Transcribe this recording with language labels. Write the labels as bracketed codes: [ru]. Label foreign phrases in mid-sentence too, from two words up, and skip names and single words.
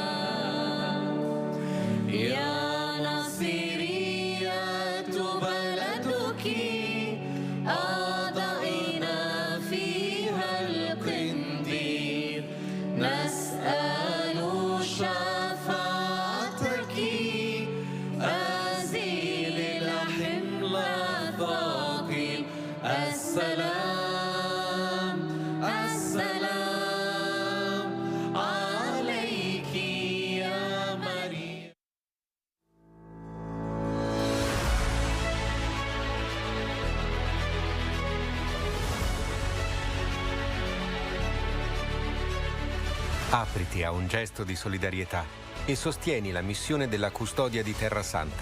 [ar] يا ناصرية بلدك أضعنا فيها القنديل، نسأل شفاعتك أزيل الحمل الثقيل. السلام السلام عليك يا مريم. [it] Apriti a un gesto di solidarietà e sostieni la missione della custodia di Terra Santa.